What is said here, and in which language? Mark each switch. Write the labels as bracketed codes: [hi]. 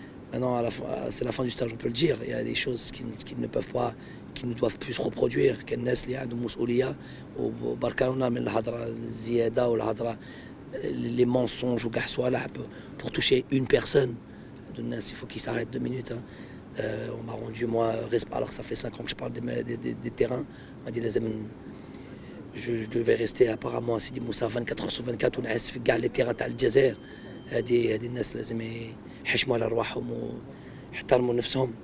[fr] Maintenant, c'est la fin du stage, on peut le dire. Il y a des choses qui ne peuvent pas, qui ne doivent plus se reproduire. [ar] كالناس اللي عندهم مسؤولية وبركاونا من الهضرة الزيادة والهضرة [fr] les mensonges ou pour toucher une personne. Il faut qu'il s'arrête 2 minutes. Hein. On m'a rendu, moi, alors que ça fait 5 ans que je parle des terrains. On m'a dit, je devais rester apparemment à Sidi Moussa 24 heures sur 24 [ar] ونعس في كاع [fr] les terrains [ar] تاع الجزائر. هذه الناس لازم يحشموا على رواحهم ويحترموا نفسهم.